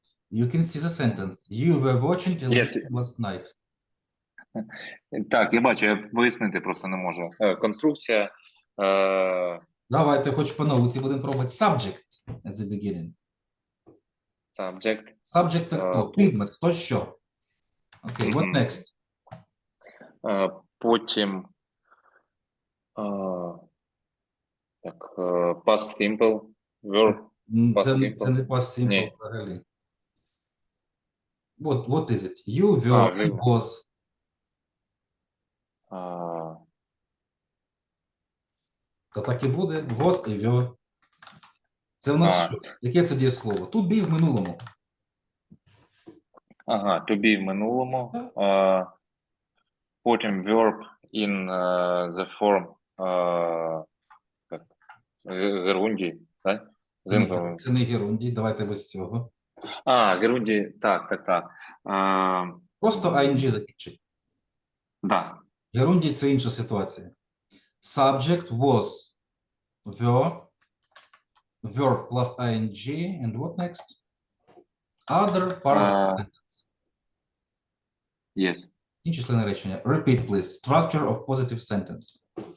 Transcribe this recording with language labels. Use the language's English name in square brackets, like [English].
[English] You can see the sentence. You were watching television Yes. last night. [Ukrainian] Так, я бачу, я пояснити просто не можу. Конструкція. Давайте хоч по науці будемо пробувати. Subject at the beginning. Subject. Subject – це хто? Предмет, хто що. [English] Окей, what next? [Ukrainian] Потім так, past simple, verb, past simple. Це не past simple Ні. взагалі. [English] What is it? You, were, will. was. [Ukrainian] Та так і буде. Was і were. Це у нас що? Яке це дієслово? Тут be в минулому. Ага, to be в минулому. Потім verb in the form герунді, так? Це не герунді, давайте без цього. Герунді, так. Просто ing закінчить. Да. Герунді – це інша ситуація. [English] Subject was, were, verb plus ing, and what next? Other parts of sentence. Yes. [Ukrainian] Інші члени речення. [English] Repeat, please. Structure of positive sentence.